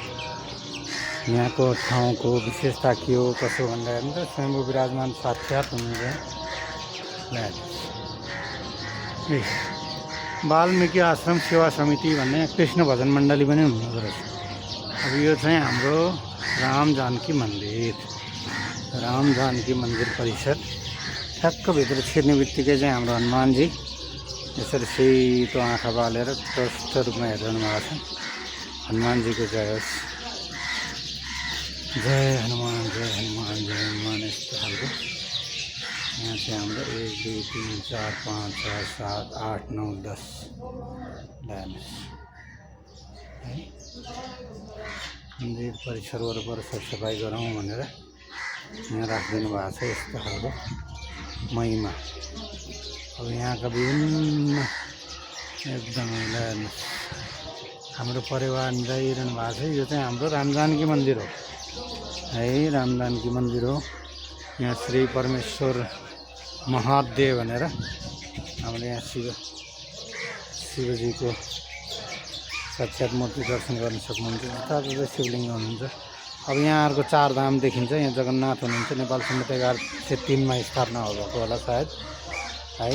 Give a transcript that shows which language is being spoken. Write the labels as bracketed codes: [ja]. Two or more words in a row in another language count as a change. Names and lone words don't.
[ne] यहाँको ठाउँको विशेषता के हो कसो भन्दा हेर्नु त, स्वयम्भू विराजमान साक्षात हुनुहुन्छ। वाल्मिकी आश्रम सेवा समिति भन्ने कृष्ण भजन मण्डली पनि हुनुहुँदो रहेछ। अब यो चाहिँ हाम्रो राम जानकी मन्दिर परिसर। ठ्याक्क भित्र छिर्ने बित्तिकै चाहिँ हाम्रो हनुमानजी यसरी सेतो आँखा बालेर प्रष्ट रूपमा हेरिरहनु भएको छ। हनुमानजीको जय होस्। जय हनुमान जय हनुमान जय हनुमान। यस्तो खालको यहाँ चाहिँ हाम्रो 1 2 3 4 5 6 7 8 9 10 हेर्नुहोस् है। मन्दिर परिसर वरपर सरसफाइ गरौँ भनेर यहाँ राखिदिनु भएको छ। यस्तो खालको महिमा अब यहाँका विभिन्न एकदमै हेर्नुहोस् हाम्रो परिवार जाइरहनु भएको छ। यो चाहिँ हाम्रो राम जानकी मन्दिर हो है, राम जानकी मन्दिर हो। यहाँ श्री परमेश्वर महादेव भनेर हाम्रो यहाँ शिवजीको साक्षात मूर्ति दर्शन गर्न सक्नुहुन्छ। जता शिवलिङ्ग हुनुहुन्छ। अब यहाँहरूको 4 धाम देखिन्छ। यहाँ जगन्नाथ हुनुहुन्छ, नेपाल सम्मत 1103मा स्थापना भएको होला सायद है।